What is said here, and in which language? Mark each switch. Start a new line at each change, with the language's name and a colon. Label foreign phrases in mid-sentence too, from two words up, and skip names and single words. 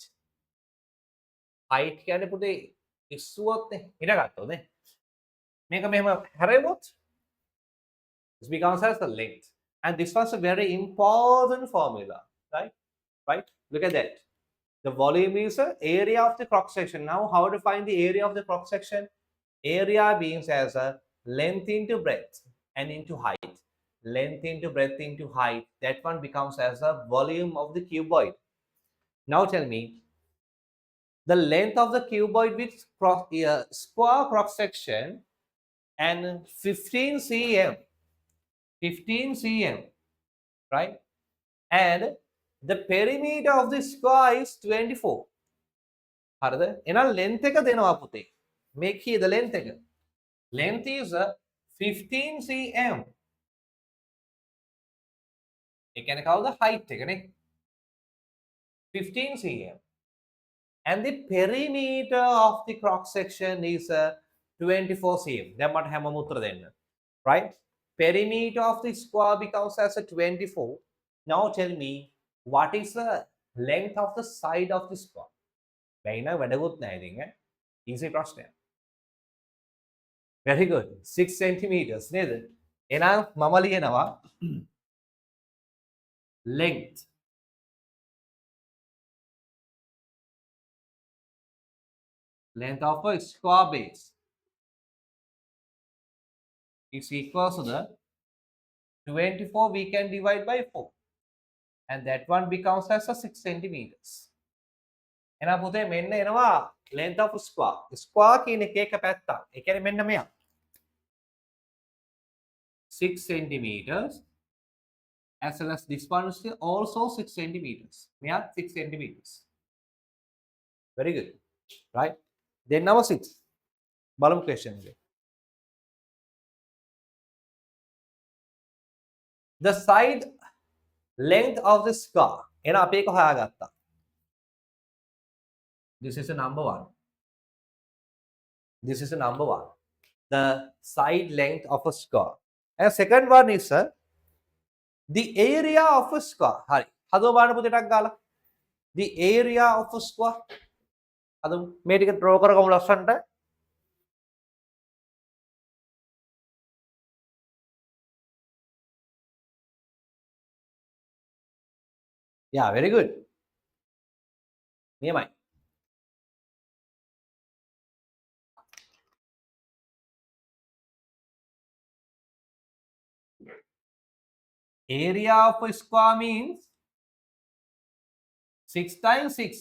Sinhala: Height කියන්නේ පුතේ ඉස්සුවොත් නේ ඉර ගත්තොත් නේ මේක මෙහෙම හැරෙවොත්
English: this becomes as the length, and this was a very important formula, right? Look at that. The volume is the area of the cross section. Now how to find the area of the cross section? Area means as a length into breadth and into height. Length into breadth into height, that one becomes as a volume of the cuboid. Now tell me, the length of the cuboid with square cross section and 15 cm, right? And the perimeter of the square is 24.
Sinhala: හරිද? එහෙනම් length එක දෙනවා පුතේ.
English: Make here the length එක. Length is 15 cm.
Sinhala: ඒ කියන්නේ කවුද? height එක නේ.
English: 15 cm. And the perimeter of the cross section is 24 cm.
Sinhala: දැන් මට හැමෝම උත්තර දෙන්න.
English: Right? Perimeter of the square becomes as a 24. Now tell me, what is the length of the side of the square?
Sinhala: බැයි නෑ වැඩකුත් නෑ ඉතින් ඈ. Easy ප්‍රශ්නයක්.
English: Very good. 6 centimeters නේද?
Sinhala: එහෙනම් මම ලියනවා
English: length of a square base is equal to the 24 we can divide by 4, and that one becomes as a 6 centimeters.
Sinhala: එහෙනම් පුතේ මෙන්න එනවා
English: length of square.
Sinhala: Square කියන එක පැත්තක්. ඒ කියන්නේ මෙන්න මෙයා
English: 6 centimeters, as well as this one is also 6 centimeters. මෙයා 6 centimeters. Very good. Right? Then number 6. බලමු question එක. The side length of the square.
Sinhala: එහෙනම් අපි ඒක හොයාගත්තා.
English: This is a number 1. The side length of a square. And second one is the area of a square.
Sinhala: හරි. හදව බලන්න පුතේ ටක් ගාලා.
English: The area of a square.
Sinhala: හදමු. මේ ටික draw කරගමු ලස්සනට.
English: Yeah, very good.
Sinhala: නියමයි.
English: Area of a square means 6 times 6.